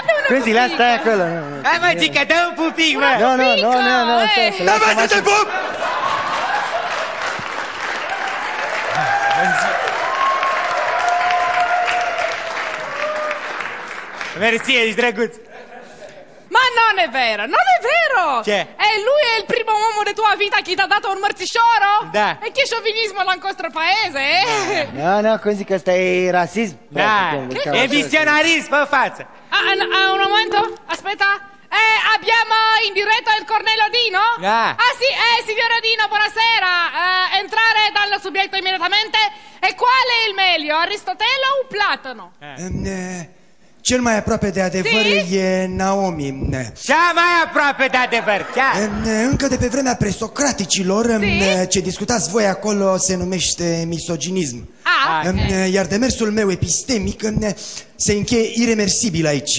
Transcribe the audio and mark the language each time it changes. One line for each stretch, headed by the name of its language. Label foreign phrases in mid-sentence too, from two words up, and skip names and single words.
Romanian: Cum zic, lasă, stai acolo. Hai, mă, Gica, dă un pupic, mă. Nu, dă-mă să te pup. Mersi, ești drăguț.
Italian: Ma non è vero, non è vero!
Romanian: Ce?
Italian: Lui è il primo uomo di tua vita che ti ha dato un marțișoro?
Romanian: Da.
Italian: E che sciovinismo la nostro paese,
Romanian: Nu, cum zic, ăsta e rasism. Da, e visionarism pe față.
Italian: Un momento, aspetta. Abbiamo in diretta il Cornelio Dino? Sì, signora Dino, buonasera. Entrare dal subbietto immediatamente. E quale è il meglio, Aristotele o Platano?
Romanian: Cel mai aproape de adevăr e Naomi. Cea mai aproape de adevăr, încă de pe vremea presocraticilor, ce discutați voi acolo se numește misoginism. Iar demersul meu epistemic se încheie iremersibil aici.